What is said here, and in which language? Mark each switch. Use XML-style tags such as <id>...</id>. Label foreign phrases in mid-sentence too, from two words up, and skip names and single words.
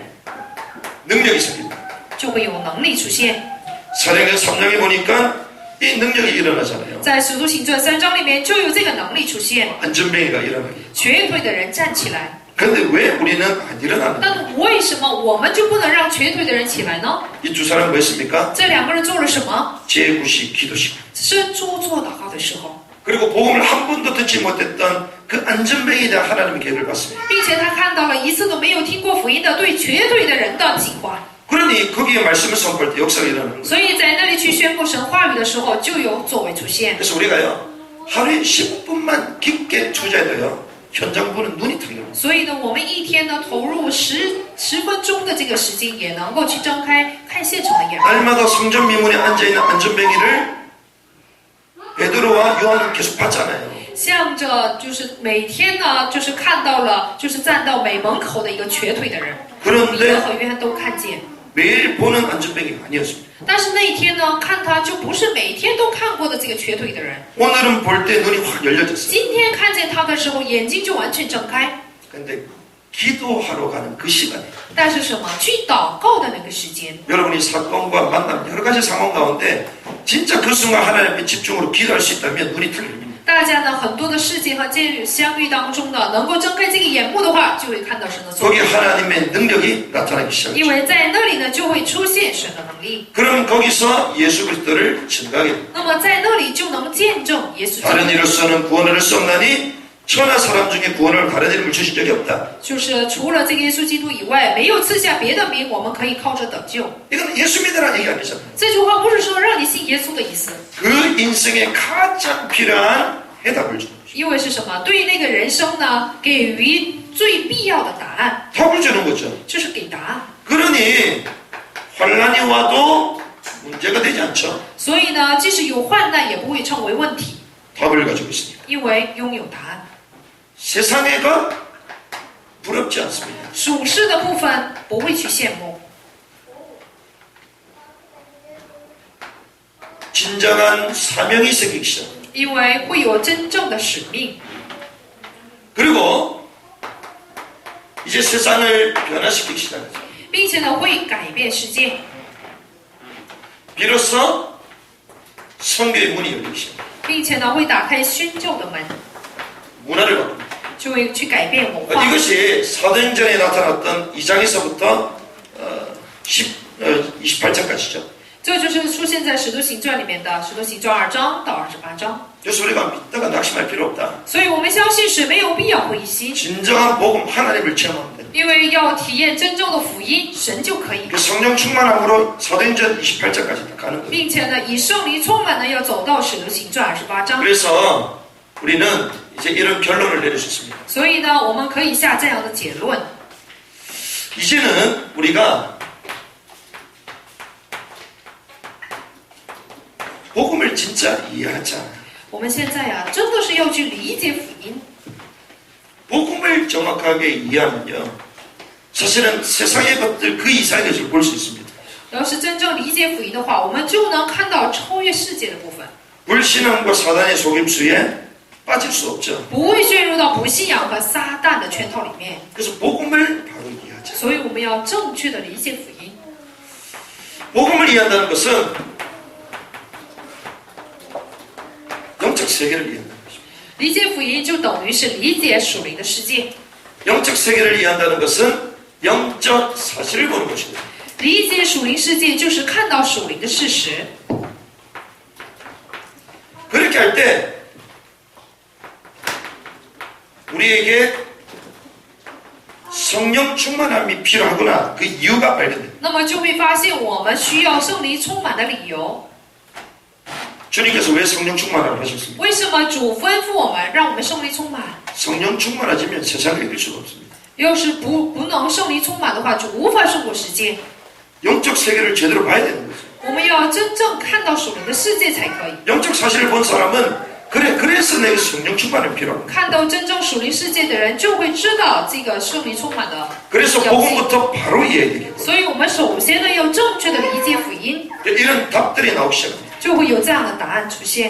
<ko>능력이 생깁니다.</ko> <zh>就会有能力出现。</zh> <ko>사도행전 3장에 보니까 이 능력이 일어나잖아요.</ko> <zh>在使徒行传3章里面就有这个能力出现，</zh> <ko>안전뱅이가 일어나요.</ko> <zh>瘸腿的人站起来。</zh> <ko>그런데 왜 우리는 안 일어나는가?</ko> <zh>但为什么我们就不能让瘸腿的人起来呢？</zh> <ko>이 두 사람 뭐 했습니까?</ko> <zh>这两个人做了什么？</zh> <ko>제9시 기도식.</ko> <zh>伸出做祷告的时候，</zh> <ko>그리고 복음을 한 번도 듣지 못했던 그 안전뱅이에 대한 하나님의 계획을 봤습니다.</ko> <zh>并且他看到了一次都没有听过福音的对瘸腿的人的计划，</zh> <ko>그러니 거기에 말씀을 선포할 때 역사가 일어나는 거예요.</ko> <zh>所以在那里去宣布神话语的时候，就有作为出现。</zh> <ko>그래서 우리가요. 하루에 10분만 깊게 투자해도요. 현장 보는 눈이 틀려요.</ko> <zh>所以呢，我们一天呢投入十分钟的这个时间，也能够去睁开看现场的眼光。</zh> <ko>날마다 성전 미문에 앉아있는 안전뱅이를 베드로와 요한은 계속 봤잖아요.</ko> <zh>向着就是每天呢，就是看到了，就是站到美门口的一个瘸腿的人，彼得</zh> <ko>그런데</ko> <zh>和约翰都看见。</zh> <ko>매일 보는 안전뱅이가 아니었습니다.</ko> <zh>但是那一天呢，看他就不是每天都看过的这个瘸腿的人。</zh> <ko>오늘은 볼 때 눈이 확 열려졌어요.</ko> <zh>今天看见他的时候，眼睛就完全睁开。</zh> <ko>근데 기도하러 가는 그 시간에</ko> <zh>但是什么？去祷告的那个时间，</zh> <ko>여러분이 사건과 만남 여러 가지 상황 가운데 진짜 그 순간 하나님 앞에 집중으로 기도할 수 있다면 눈이 틀립니다.</ko> <zh>大家呢很多的事件和相遇当中呢，能够睁开这个眼目的话，就会看到神的作</zh> <ko>거기</ko> <zh>为。</zh> <ko>하나님의 능력이 나타나기 시작합니다.</ko> <zh>因为在那里呢，就会出现神的能力。</zh> <ko>그럼 거기서 예수 그리스도를 증거하게 됩니다.</ko> <zh>那么在那里就能见证耶稣基</zh> <ko>다른</ko> <zh>督。</zh> <ko>이로서는 구원을 할 수 없나니 천하 사람 중에 구원을 다른 이름을 주신 적이 없다.</ko> <zh>就是除了这个耶稣基督以外，没有赐下别的名，我们可以靠着得救。</zh> <ko>이건 예수 믿으라는 얘기 아니잖아요.</ko> <zh>这句话不是说让你信耶稣的意思，</zh> <ko>그 인생에 가장 필요한 해답을 주는 거죠.</ko> <zh>因为是什么？对于那个人生呢，给予最必要的答案，</zh> <ko>답을 주는 거죠.</ko> <zh>就是给答案。</zh> <ko>그러니 환란이 와도 문제가 되지 않죠.</ko> <zh>所以呢，即使有患难，也不会成为问题，</zh> <ko>답을 가지고 있습니다.</ko> <zh>因为拥有答案。</zh> <ko>세상의 것 부럽지 않습니다.</ko> <zh>属世的部分不会去羡慕，</zh> <ko>진정한 사명이 생기기 시작합니다.</ko> <zh>因为会有真正的使命，</zh> <ko>그리고 이제 세상을 변화시키기 시작합니다.</ko> <zh>并且呢会改变世界，</zh> <ko>비로소 성교의 문이 열리기 시작합니다.</ko> <zh>并且呢会打开宣教的门，</zh> <ko>문화를 바꿉니다.</ko> <zh>就会去改变文化。</zh> <ko>이것이 사도행전에 나타났던 2장에서부터 28장까지죠.</ko> <zh>这就是出现在《使徒行传》里面的《使徒行传》2章到28章。</zh> <ko>그래서 우리가 믿다가 낙심할 필요 없다.</ko> <zh>所以我们相信是没有必要灰心，</zh> <ko>진정한 복음 하나님을 체험하면 됩니다.</ko> <zh>因为要体验真正的福音，神就可以，</zh> <ko>그 성령 충만함으로 사도행전 28장까지 가는 거예요.</ko> <zh>并且呢以圣灵充满呢要走到《使徒行传》28章。</zh> <ko>그래서 우리는 이제 이런 결론을 내릴 수 있습니다.</ko> <zh>所以呢，我们可以下这样的结论：</zh> <ko>이제는 우리가 복음을 진짜 이해하자.</ko> <zh>我们现在呀，真的是要去理解福音。</zh> <ko>복음을 정확하게 이해하면요. 사실은 세상의 것들 그 이상의 것을 볼 수 있습니다.</ko> <zh>要是真正理解福音的话，我们就能看到超越世界的部分，</zh> <ko>불신앙과 사단의 속임수에 빠질 수 없죠.</ko> <zh>不会陷入到不信仰和撒旦的圈套里面。</zh> <ko>그래서 복음을 바로 이해하자.</ko> <zh>所以我们要正确的理解福音。</zh> <ko>복음을 이해한다는 것은 영적 세계를 이해한다는 것입니다.</ko> <zh>理解福音就等于是理解属灵的世界，</zh> <ko>영적 세계를 이해한다는 것은 영적 사실을 보는 것입니다.</ko> <zh>理解属灵世界就是看到属灵的事实。</zh> <ko>그렇게 할 때 우리에게 성령 충만함이 필요하구나 그 이유가 발견됩니다.</ko> <zh>那么就会发现我们需要圣灵充满的理由。</zh> <ko>주님께서 왜 성령 충만함을 하셨습니까?</ko> <zh>为什么主吩咐我们让我们圣灵充满？</zh> <ko>성령 충만하지면 세상을 이길 수가 없습니다.</ko> <zh>要是不能圣灵充满的话，就无法胜过世界。</zh> <ko>영적 세계를 제대로 봐야 되는 거죠.</ko> <zh>我们要真正看到属灵的世界才可以。</zh> <ko>영적 사실을 본 사람은 그래서 내게 성령 충만이 필요합니다.</ko> <zh>看到真正属灵世界的人，就会知道这个圣灵充满的</zh> <ko>그래서</ko> <zh>要性。</zh> <ko>복음부터 바로 이해해야 되겠고</ko> <zh>所以我们首先呢，要正确的理解福音，</zh> <ko>이런 답들이 나오기 시작합니다.</ko> <zh>就会有这样的答案出现。</zh>